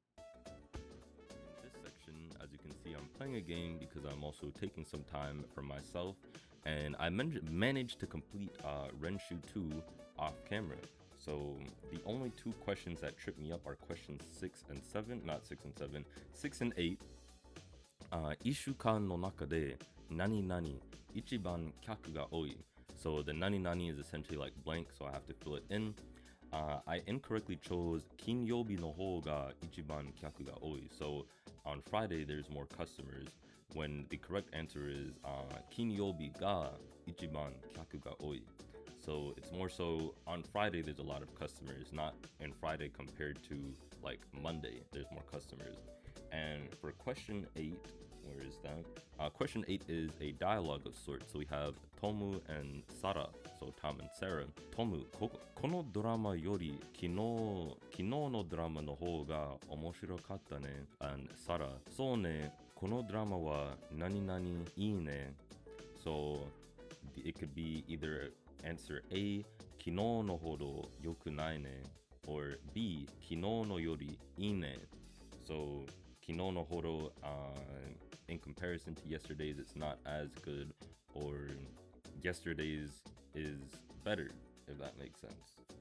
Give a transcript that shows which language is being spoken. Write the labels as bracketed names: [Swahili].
[English] In this section, as you can see, I'm playing a game because I'm also taking some time for myself, and I managed to complete Renshu 2 off camera. So the only two questions that trip me up are questions 6 and 7, not 6 and 7, 6 and 8. [Japanese] 1週間の中で何々一番客が多い. [English] So the 何々 is essentially like blank, so I have to fill it in. I incorrectly chose [Japanese] 金曜日の方が一番客が多い. [English] So on Friday there's more customers, when the correct answer is [Japanese] 金曜日が一番客が多い. [English] So it's more so on Friday there's a lot of customers, not in Friday compared to like Monday there's more customers. And for question 8, where is that? Question 8 is a dialogue of sorts. So we have Tomu and Sara, so Tom and Sarah. [Japanese] Tomu, このドラマより昨日のドラマの方が面白かったね. And Sara, そうね、このドラマは何々いいね. [English] So it could be either answer A, [Japanese] 昨日のほど良くないね, [English] or B, [Japanese] 昨日のよりいいね. [English] So [Japanese] 昨日のほど, [English] in comparison to yesterday's, it's not as good, or yesterday's is better, if that makes sense.